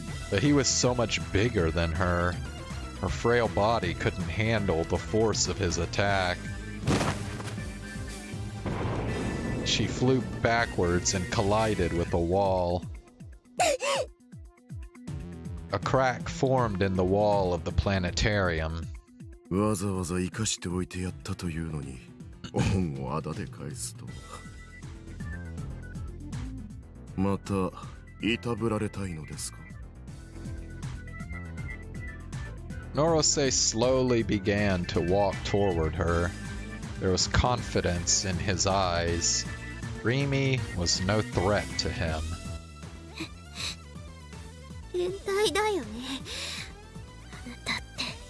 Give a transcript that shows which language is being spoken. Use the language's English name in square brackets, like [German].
[English] But he was so much bigger than her. Her frail body couldn't handle the force of his attack. She flew backwards and collided with a wall. A crack formed in the wall of the planetarium. [Japanese] わざわざ生かしておいてやったというのに、恩をあだで返すとは。またいたぶられたいのですか? [English] Norosei slowly began to walk toward her. There was confidence in his eyes. Rimi was no threat to him. [Japanese] 変態だよね。あなたって。